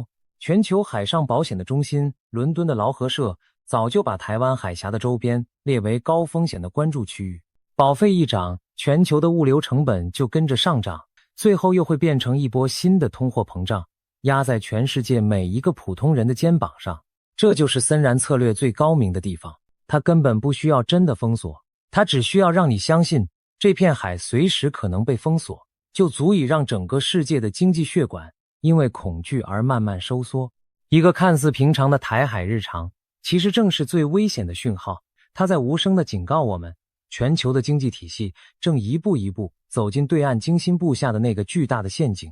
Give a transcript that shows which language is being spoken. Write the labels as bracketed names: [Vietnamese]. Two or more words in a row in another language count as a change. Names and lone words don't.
[Chinese] 全球海上保險的中心，倫敦的勞合社早就把台灣海峽的周邊列為高風險的關注區域。保費一漲，全球的物流成本就跟着上漲，最後又會變成一波新的通貨膨脹，壓在全世界每一個普通人的肩膀上。這就是森然策略最高明的地方，它根本不需要真的封鎖，它只需要讓你相信這片海隨時可能被封鎖，就足以讓整個世界的經濟血管因為恐懼而慢慢收縮。一個看似平常的台海日常，其實正是最危險的訊號，它在無聲地警告我們，全球的經濟體系正一步一步走進對岸精心布下的那個巨大的陷阱。